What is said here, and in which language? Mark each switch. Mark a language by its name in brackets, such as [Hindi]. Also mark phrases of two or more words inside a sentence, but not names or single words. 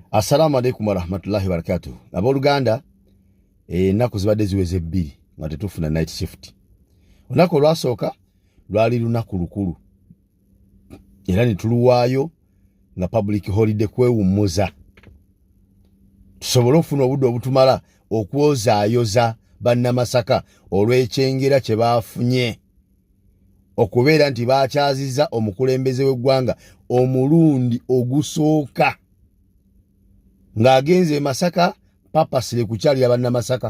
[Arabic] السلام عليكم ورحمة الله وبركاته. [Ganda] Abooluganda ennaku zibadde ziweze bbiri nga tetufuna [English] night shift. [Ganda] Olunaku olwasooka lwali lunaku lukulu era ne tuluwaayo nga [English] public holiday [Ganda] kwewummuza tusobole okufuna obudde obutumala okwozaayoza bannamasaka olw'ekyengera kye baafunye okubeera nti baakyaziza omukulembeze w'eggwanga omulundi ogusooka ng'agenze Masaka papasire kukyalira bannamasaka.